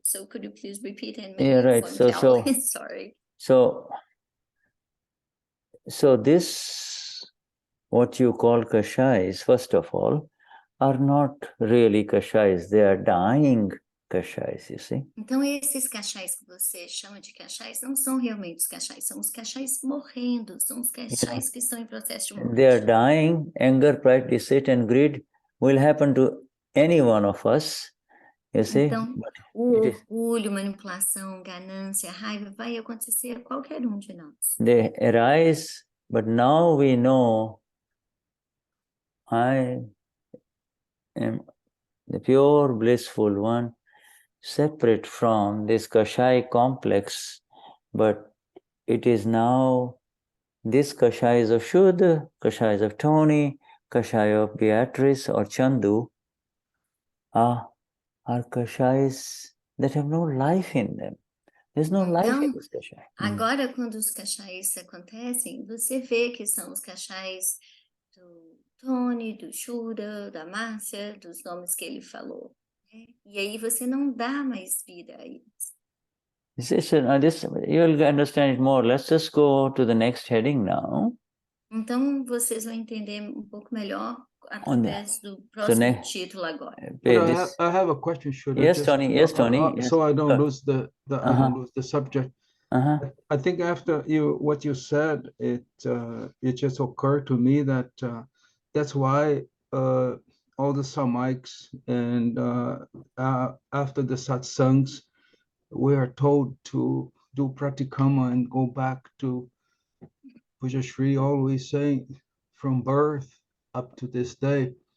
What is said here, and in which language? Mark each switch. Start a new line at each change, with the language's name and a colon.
English: So could you please repeat? And my earphone fell. Sorry. So this, what you call Kashais, first of all, are not really Kashais. They are dying Kashais, you see.
Portuguese: Então esses Kashais que você chama de Kashais não são realmente os Kashais, são os Kashais morrendo, são os Kashais que estão em processo de morte.
English: They are dying. Anger, pride, deceit, and greed will happen to any one of us, you see.
Portuguese: Então, o orgulho, manipulação, ganância, raiva vai acontecer a qualquer de nós.
English: They arise, but now we know I am the pure blissful one, separate from this Kashai complex, but it is now this Kashais of Shuddha, Kashais of Tony, Kashaya of Beatrice or Chandu are Kashais that have no life in them. There's no life in this Kashai.
Portuguese: Agora, quando os Kashais acontecem, você vê que são os Kashais do Tony, do Shuddha, da Marcia, dos nomes que ele falou. E aí você não dá mais vida a eles.
English: You'll understand it more. Let's just go to the next heading now.
Portuguese: Então vocês vão entender um pouco melhor através do próximo título agora.
English: I have a question, Shuddha. Yes, Tony. Yes, Tony. So I don't lose the I don't lose the subject. I think after what you said, it just occurred to me that that's why all the Samiks and after the Satsangs, we are told to do pratikama and go back to Pujya Shri always saying from birth up to this day.